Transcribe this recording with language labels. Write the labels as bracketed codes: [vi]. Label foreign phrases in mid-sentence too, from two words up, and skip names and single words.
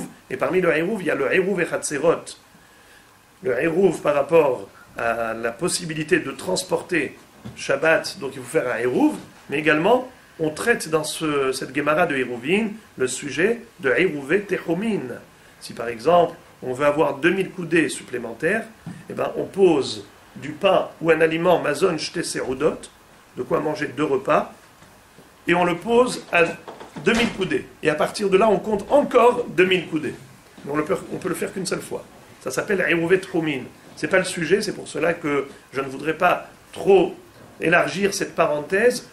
[fr] Et parmi le Eruv, il y a le Eruv et Hatzerot. Le Eruv par rapport à la possibilité de transporter Shabbat, donc il faut faire un Eruv, mais également on traite dans cette Gemara de Eruvin le sujet de [he] עירובי תחומין. [fr] Si par exemple on veut avoir 2000 coudées supplémentaires, eh ben, on pose du pain ou un aliment [he] מזון שתי סעודות, [fr] de quoi manger 2 repas, et on le pose à 2000 coudées. Et à partir de là, on compte encore 2000 coudées. Mais on peut le faire qu'une seule fois. Ça s'appelle [he] עירובי תחומין. [fr] Ce n'est pas le sujet, c'est pour cela que je ne voudrais pas trop élargir cette parenthèse.